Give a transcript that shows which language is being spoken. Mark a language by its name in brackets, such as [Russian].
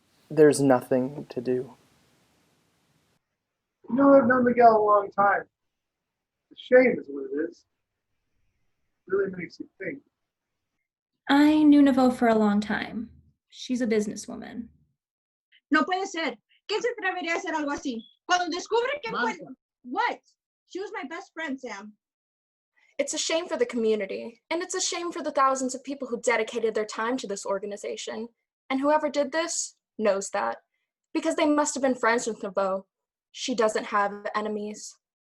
[English] There's nothing to do. You know, I've known Miguel a long time. It's a shame is what it is. Really makes you think. I knew Naveaux for a long time. She's a businesswoman. [Spanish] No puede ser. ¿Quién se atrevería a hacer algo así? Cuando descubre que What? [English] She was my best friend, Sam. It's a shame for the community, and it's a shame for the thousands of people who dedicated their time to this organization. And whoever did this knows that, because they must have been friends with Naveaux. She doesn't have enemies.